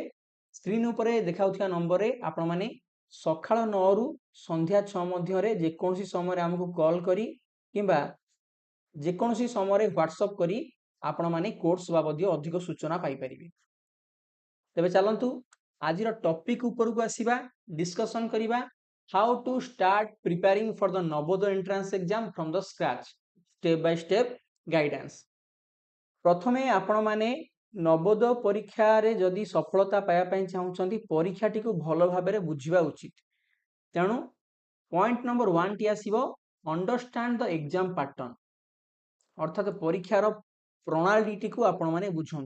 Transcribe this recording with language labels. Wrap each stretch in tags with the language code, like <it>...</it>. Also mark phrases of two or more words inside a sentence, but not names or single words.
<or>ସ୍କ୍ରିନ୍ ଉପରେ ଦେଖାଉଥିବା ନମ୍ବରରେ ଆପଣମାନେ ସକାଳ 9ରୁ ସନ୍ଧ୍ୟା 6 ମଧ୍ୟରେ ଯେକୌଣସି ସମୟରେ ଆମକୁ କଲ୍ କରି କିମ୍ବା ଯେକୌଣସି ସମୟରେ ହ୍ୱାଟ୍ସଆପ୍ କରି ଆପଣମାନେ କୋର୍ସ ବାବଦୀୟ ଅଧିକ ସୂଚନା ପାଇପାରିବେ। ତେବେ ଚାଲନ୍ତୁ ଆଜିର ଟପିକ୍ ଉପରକୁ ଆସିବା, ଡିସ୍କସନ୍ କରିବା।</or> <en>How to start preparing for the Navodaya entrance exam from the scratch, step by step guidance।</en> <or>ପ୍ରଥମେ ଆପଣମାନେ ନବୋଦୟ ପରୀକ୍ଷାରେ ଯଦି ସଫଳତା ପାଇବା ପାଇଁ ଚାହୁଁଛନ୍ତି, ପରୀକ୍ଷାଟିକୁ ଭଲ ଭାବରେ ବୁଝିବା ଉଚିତ। ତେଣୁ</or> <en>point number</en> <or>1ଟି ଆସିବ</or> <en>understand the exam pattern.</en> <or>ଅର୍ଥାତ୍ ପରୀକ୍ଷାର ପ୍ରଣାଳୀଟିକୁ ଆପଣମାନେ ବୁଝନ୍ତୁ।</or>